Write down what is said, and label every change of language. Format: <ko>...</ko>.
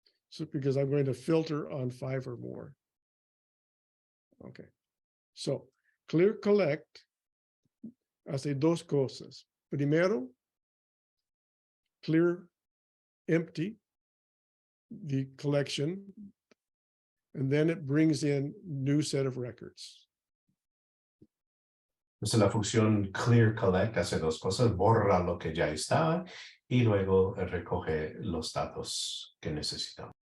<en>So because I'm going to filter on 5 or more. Okay.</en> <es>So clear collect hace dos cosas. Primero,</es> <en>clear empty the collection, and then it brings in new set of records.</en> <es>Entonces la función clear collect hace dos cosas: borra lo que ya está y luego recoge los datos que necesitamos.</es>